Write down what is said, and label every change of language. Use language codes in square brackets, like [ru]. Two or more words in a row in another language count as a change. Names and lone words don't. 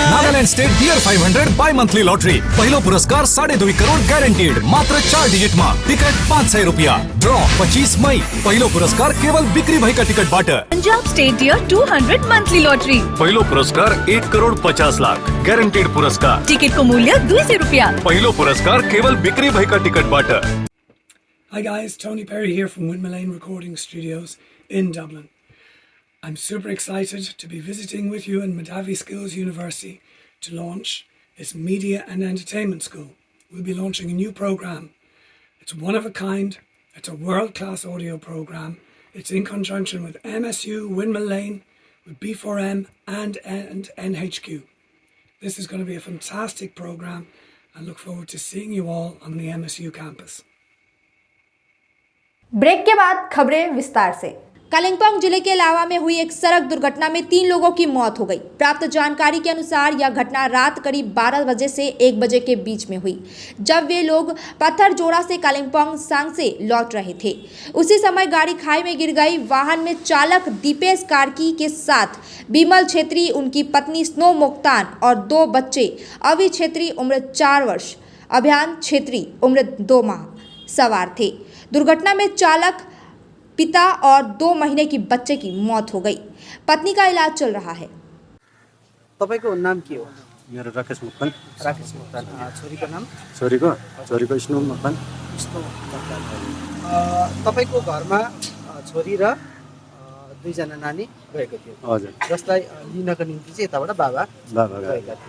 [en] Nagaland State Dear 500 bi-monthly lottery. [ne] पहिलो पुरस्कार 2.5 करोड़ गैरंटीड, मात्र 4 डिजिट मा। टिकट 500 रुपया। ड्रॉ 25 मई। पहिलो पुरस्कार केवल बिक्री भएका टिकट बाट। [en] Punjab State Deer 200 monthly lottery. [ne] पहिलो पुरस्कार 1 करोड़ 50 लाख गैरंटीड पुरस्कार। टिकट को मूल्य 200 रुपया। पहिलो पुरस्कार केवल बिक्री भएका टिकट बाट। [en] Hi guys, Tony Perry here from Windmill Recording Studios in Dublin. I'm super excited to be visiting with you in Madavi Skills University to launch its Media and Entertainment School. We'll be launching a new program. It's one of a kind, It's a world-class audio program. It's in conjunction with MSU, Windmill Lane, with B4M and NHQ. This is going to be a fantastic program and look forward to seeing you all on the MSU campus. [hi] ब्रेक के बाद खबरें विस्तार से। कालिम्पोंग जिले के लावा में हुई एक सड़क दुर्घटना में 3 लोगों की मौत हो गई। प्राप्त जानकारी के अनुसार यह घटना रात करीब 12 बजे से 1 बजे के बीच में हुई, जब वे लोग पत्थर जोड़ा से कालिम्पोंग सांग से लौट रहे थे। उसी समय गाड़ी खाई में गिर गई। वाहन में चालक दीपेश कार्की के साथ बिमल छेत्री, उनकी पत्नी स्नो मोक्तान और 2 बच्चे, अवि छेत्री उम्र 4 वर्ष, अभियान छेत्री उम्र 2 माह सवार थे। दुर्घटना में चालक, पिता और 2 महीने की बच्चे की मौत हो गई। पत्नी का इलाज चल रहा है। [ne] तपाईको नाम के हो? मेरो राकेश मुक्तान। राकेश मुक्तान। छोरीको नाम? छोरीको स्नो मुक्तान। स्नो मुक्तान। तपाईको घरमा छोरी र 2 जना नानी गएको थियो। हजुर। जसलाई लिनको निम्ति चाहिँ यताबाट बाबा गएका थिए।